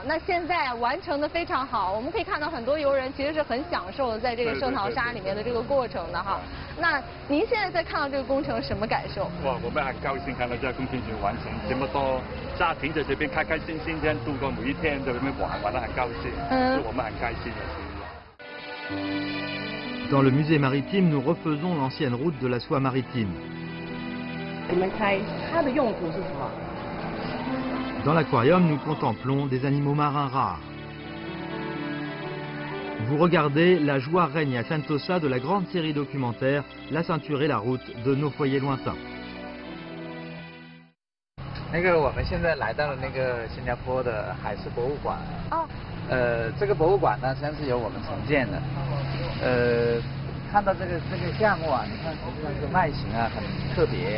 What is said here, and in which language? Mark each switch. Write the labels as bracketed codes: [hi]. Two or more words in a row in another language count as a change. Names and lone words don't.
[zh] 那现在完成的非常好，我们可以看到很多游人其实是很享受在这个圣淘沙里面的这个过程的哈。那您现在在看到这个工程什么感受？哇，我们很高兴看到这个工程已经完成，这么多家庭在这边开开心心这样度过每一天，在这边玩得很高兴，所以我们很开心的。 [fr] Dans le musée maritime, nous refaisons l'ancienne route de la soie maritime. Dans l'aquarium, nous contemplons des animaux marins rares. Vous regardez, la joie règne à Sentosa de la grande série documentaire La ceinture et la route de nos foyers lointains. [zh] 我们现在来到了新加坡的海事博物馆。这个博物馆呢，实际上是由我们承建的。看到这个项目啊，你看实际上这个外形啊很特别。